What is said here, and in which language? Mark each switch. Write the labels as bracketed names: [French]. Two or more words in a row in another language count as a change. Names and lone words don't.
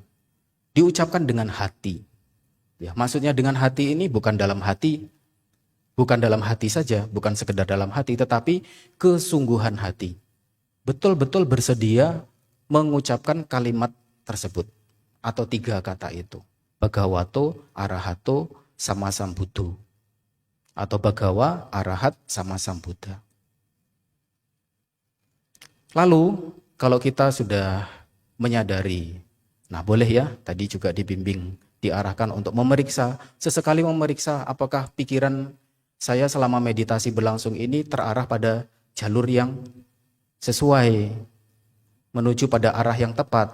[Indonesian] Diucapkan dengan hati. Ya, maksudnya dengan hati ini bukan dalam hati, bukan dalam hati saja, bukan sekedar dalam hati, tetapi kesungguhan hati. Betul-betul bersedia mengucapkan kalimat tersebut atau 3 kata itu. [Pali] Bhagavato, arahato, sama Sambuddho. Atau Bhagawa, arahat, sama Sambuddha. [Indonesian] Lalu kalau kita sudah menyadari, nah boleh ya, tadi juga dibimbing, diarahkan untuk memeriksa, sesekali memeriksa apakah pikiran saya selama meditasi berlangsung ini terarah pada jalur yang sesuai, menuju pada arah yang tepat.